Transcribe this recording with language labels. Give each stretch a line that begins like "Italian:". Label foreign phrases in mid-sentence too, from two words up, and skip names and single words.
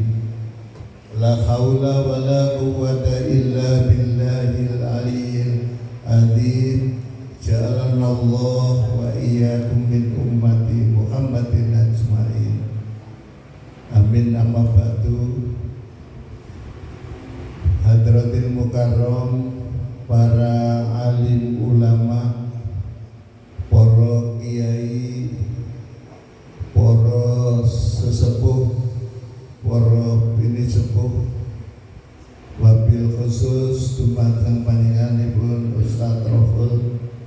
Arabic: لا حول ولا قوة إلا بالله العلي العظيم. جعلنا الله وإياكم من أمة محمد أجمعين. آمين أما بعد. حضرة المكرم,
Javanese: para alim ulama, para kiai, para sesepuh, para bini sepuh,
Arabic: وبالخصوص
Javanese: dumateng panjenenganipun Ustaz Raful,